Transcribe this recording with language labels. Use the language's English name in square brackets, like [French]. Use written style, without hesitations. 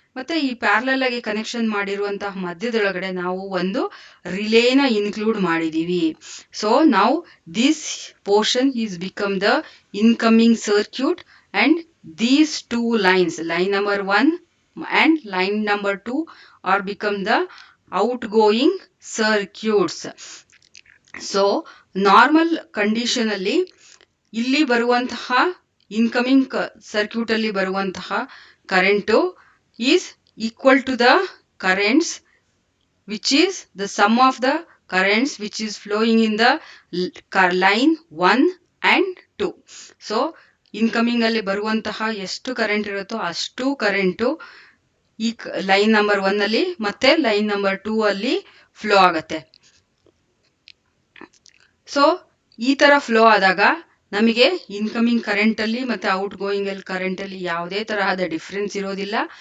[Kannada] ಮತ್ತೆ ಈ ಪ್ಯಾರಲಲ್ ಆಗಿ ಕನೆಕ್ಷನ್ ಮಾಡಿರುವಂತಹ ಮಧ್ಯದೊಳಗಡೆ ನಾವು ಒಂದು ರಿಲೇನ ಇನ್ಕ್ಲೂಡ್ ಮಾಡಿದೀವಿ. [English] so [Kannada] ನಾವು [English] This portion is become the incoming circuit, and these two lines, line number 1 and line number 2 are become the outgoing circuits. So normal condition [Kannada] ಅಲ್ಲಿ ಇಲ್ಲಿ ಬರುವಂತಹ ಇನ್ಕಮಿಂಗ್ ಸರ್ಕ್ಯೂಟ್ ಅಲ್ಲಿ ಬರುವಂತಹ current [English] is equal to the currents which is the sum of the currents which is flowing in the line 1 and 2. [Kannada] So incoming ಅಲ್ಲಿ ಬರುವಂತಹ ಎಷ್ಟು current ಇರುತ್ತೋ ಅಷ್ಟು ಕರೆಂಟು ಈ ಲೈನ್ ನಂಬರ್ 1 ಅಲ್ಲಿ ಮತ್ತೆ ಲೈನ್ ನಂಬರ್ 2 ಅಲ್ಲಿ ಫ್ಲೋ ಆಗತ್ತೆ. ಸೊ ಈ ತರ ಫ್ಲೋ ಆದಾಗ ನಮಗೆ ಇನ್ಕಮಿಂಗ್ ಕರೆಂಟ್ ಅಲ್ಲಿ ಮತ್ತೆ ಔಟ್ ಗೋಯಿಂಗ್ ಅಲ್ಲಿ ಕರೆಂಟ್ ಅಲ್ಲಿ ಯಾವುದೇ ತರಹದ ಡಿಫರೆನ್ಸ್ ಇರೋದಿಲ್ಲ.